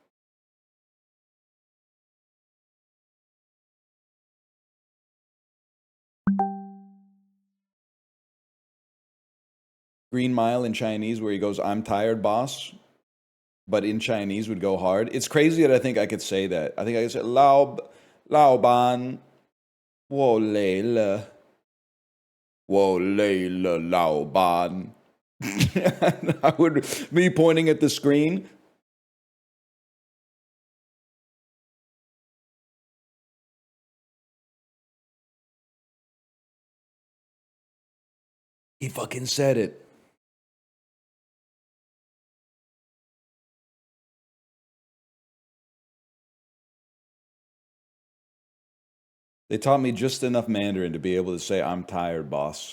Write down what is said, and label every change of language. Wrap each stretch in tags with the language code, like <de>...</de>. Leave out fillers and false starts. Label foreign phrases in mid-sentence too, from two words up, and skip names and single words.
<en>Green Mile in Chinese where he goes, I'm tired, boss. But in Chinese would go hard. It's crazy that I think I could say that. I think I could say,</en> <zh>老板，我累了. 我累了老板.</zh> <en>I would be pointing at the screen. He fucking said it. They taught me just enough Mandarin to be able to say, I'm tired, boss.</en>